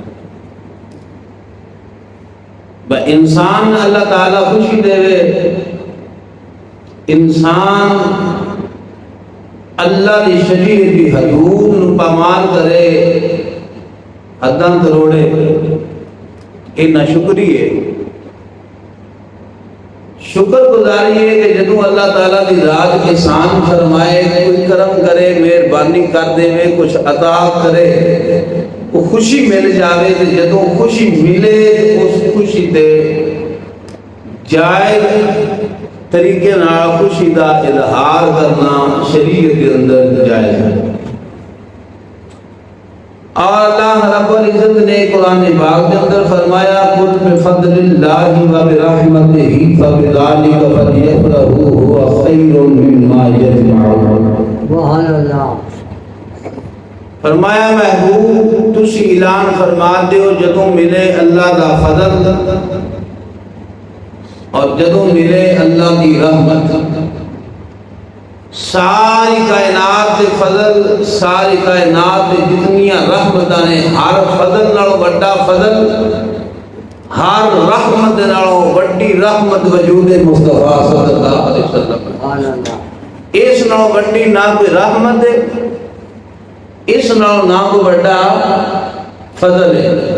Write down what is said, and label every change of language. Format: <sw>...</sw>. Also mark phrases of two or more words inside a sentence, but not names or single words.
<pa>انسان اللہ تعالیٰ خوشی دے انسان اللہ دی شریعت دی حدود پامال کرے، حداں تروڑے، یہ نہ شکری ہے۔ شکر گزاری ہے کہ جدوں اللہ تعالیٰ دی ذات احسان فرمائے، کوئی کرم کرے، مہربانی کر دے، کچھ عطا کرے، وہ خوشی مل جاوے، تے جدوں خوشی ملے اس خوشی تے جائز طریقے نال خوشی دا اظہار کرنا شریعت کے اندر جائز ہے۔</pa> <ur>اور اللہ رب العزت نے قرآن پاک کے اندر فرمایا</ur> <ar>قل بفضل اللہ وبرحمتہ فبذلک فلیفرحوا هو خیر مما یجمعون۔ سبحان اللہ۔</ar> <pa>فرمایا محبوب تسی اعلان فرما دیو جدوں ملے اللہ دا فضل اور جدوں ملے اللہ کی رحمت، ساری کائنات دے فضل، ساری کائنات دے جتنیاں رحمتاں نے، ہر فضل نالوں بڑا فضل، ہر رحمت نالوں بڑی رحمت وجود مصطفیٰ صلی اللہ علیہ وسلم، اس نالوں بڑی نہ کوئی رحمت ہے، اس نالوں نہ کوئی بڑا فضل ہے۔</pa>